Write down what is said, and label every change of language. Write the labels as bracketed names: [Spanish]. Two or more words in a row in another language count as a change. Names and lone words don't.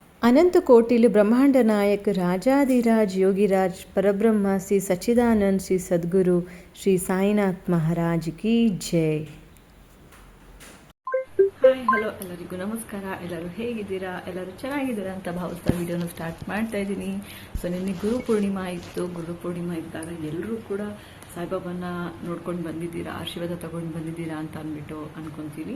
[Hindi] अनंत कोटि ब्रह्मांड नायक राजाधिराज योगिराज परब्रह्म श्री सच्चिदानंद श्री सद्गुरु श्री साईनाथ महाराज की जय. [Kannada] ಹಾಯ್ ಹಲೋ ಎಲ್ಲರಿಗೂ ನಮಸ್ಕಾರ. ಎಲ್ಲರೂ ಹೇಗಿದ್ದೀರಾ? ಎಲ್ಲರೂ ಚೆನ್ನಾಗಿದ್ದೀರಾ ಅಂತ ಭಾವಿಸ್ತಾ ವಿಡಿಯೋನ ಸ್ಟಾರ್ಟ್ ಮಾಡ್ತಾ ಇದ್ದೀನಿ. ಸೊ ನಿನ್ನೆ ಗುರು ಪೂರ್ಣಿಮಾ ಇತ್ತು. ಗುರು ಪೂರ್ಣಿಮಾ ಇದ್ದಾಗ ಎಲ್ಲರೂ ಕೂಡ ಸಾಯಿಬಾಬಾನ ನೋಡ್ಕೊಂಡು ಬಂದಿದ್ದೀರಾ, ಆಶೀರ್ವಾದ ತಗೊಂಡು ಬಂದಿದ್ದೀರಾ ಅಂತ ಅಂದ್ಬಿಟ್ಟು ಅನ್ಕೊಂತೀನಿ.